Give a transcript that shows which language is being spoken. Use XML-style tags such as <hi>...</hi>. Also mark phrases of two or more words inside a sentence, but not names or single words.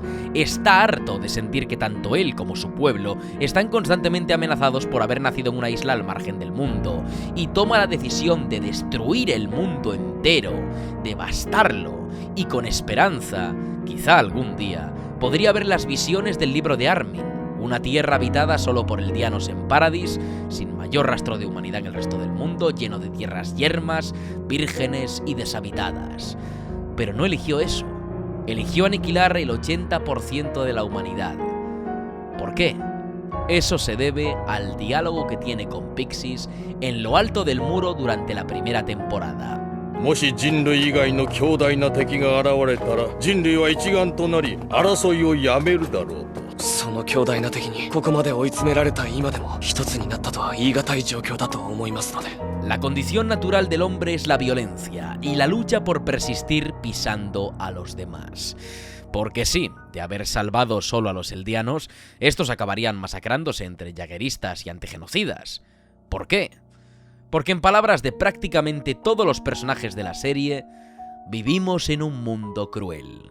<es>Está harto de sentir que tanto él como su pueblo están constantemente amenazados por haber nacido en una isla al margen del mundo, y toma la decisión de destruir el mundo entero, devastarlo, y con esperanza, quizá algún día, podría ver las visiones del libro de Armin, una tierra habitada solo por eldianos en Paradis, sin mayor rastro de humanidad en el resto del mundo, lleno de tierras yermas, vírgenes y deshabitadas. Pero no eligió eso. Eligió aniquilar el 80% de la humanidad. ¿Por qué? Eso se debe al diálogo que tiene con Pixis en lo alto del muro durante la primera temporada.</es> <ja>もし人類以外の強大な敵が現れたら人類は一丸となり争いをやめるだろうと。その強大な敵にここまで追い詰められた今でも一つになったとは言い難い状況だと思いますので。</ja> <es>La condición natural del hombre es la violencia y la lucha por persistir pisando a los demás. Porque sí, de haber salvado solo a los eldianos, estos acabarían masacrándose entre jaegeristas y antigenocidas. ¿Por qué? Porque en palabras de prácticamente todos los personajes de la serie, vivimos en un mundo cruel.</es>